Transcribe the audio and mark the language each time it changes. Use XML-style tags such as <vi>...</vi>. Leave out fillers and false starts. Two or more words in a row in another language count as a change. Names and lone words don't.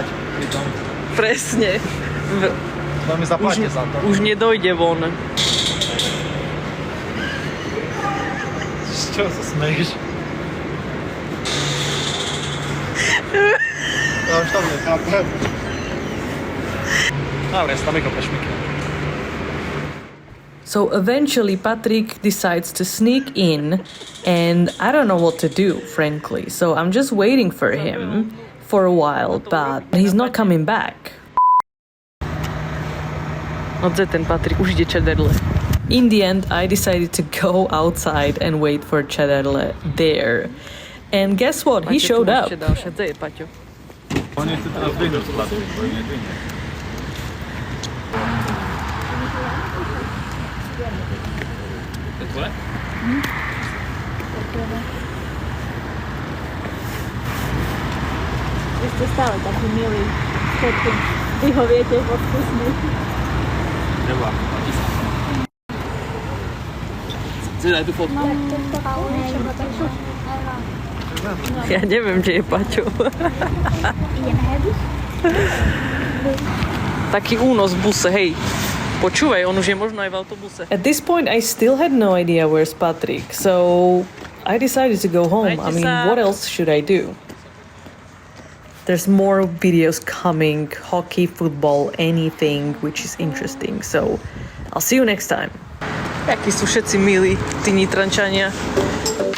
<sk>Presne. To mi zaplatíte za to. Už nedojde von. Z čoho sa smejíš? Ja už to nechápem.</sk> <en>So eventually Patrik decides to sneak in and I don't know what to do, frankly. So I'm just waiting for him for a while, but he's not coming back.</en> <sk>Ten Patrik, už ide Čederle.</sk> <en>In the end, I decided to go outside and wait for Čederle there. And guess what? He showed up.</en> <sk>On chce teraz dvihnúť z platby, bo ju nedvihne. To je tvoje? Vy ste stále taký milý. Všetkým. Vy ho viete odpustnúť. Nebola. Si daj tú fotku. Ja neviem, kde je Paťo. Taký únos v buse, hej. Počúvaj, on už je možno aj v autobuse.</sk> <en>At this point, I still had no idea where's Patrik, so I decided to go home. I mean, what else should I do? There's more videos coming, hockey, football, anything which is interesting. So I'll see you next time.</en> <sk>Akí sú všetci milí, tí Nitrančania.</sk>